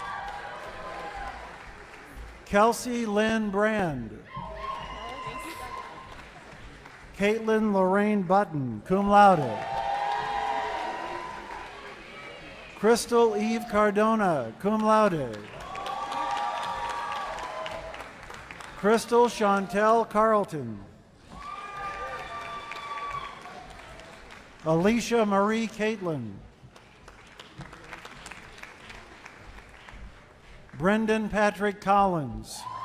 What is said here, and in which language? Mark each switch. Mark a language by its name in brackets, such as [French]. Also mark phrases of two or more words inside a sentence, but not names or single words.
[English] Kelsey Lynn Brand. Caitlin Lorraine Button, [Latin] cum laude. [English] Crystal Eve Cardona, [Latin] cum laude. [English] Crystal Chantel Carlton. Alicia Marie Caitlin. Brendan Patrick Collins.